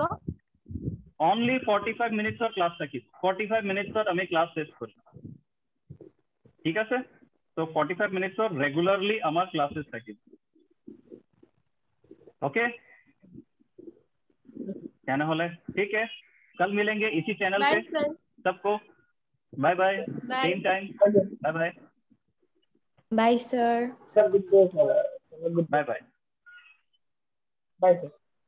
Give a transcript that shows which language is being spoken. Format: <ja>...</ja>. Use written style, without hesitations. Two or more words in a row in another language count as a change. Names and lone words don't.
<as>only 45 মিনিটৰ ক্লাছ থাকিব 45 মিনিটত আমি ক্লাছ শেষ কৰিম ঠিক আছে তো 45 মিনিটৰ ৰেগুলাৰলি আমাৰ ক্লাसेস থাকিব ओके তেনেহলে</as> <hi>ठीक है कल मिलेंगे इसी चैनल पे सबको</hi> <en>bye bye same time bye bye bye sir sir good day sir good bye bye bye sir</en>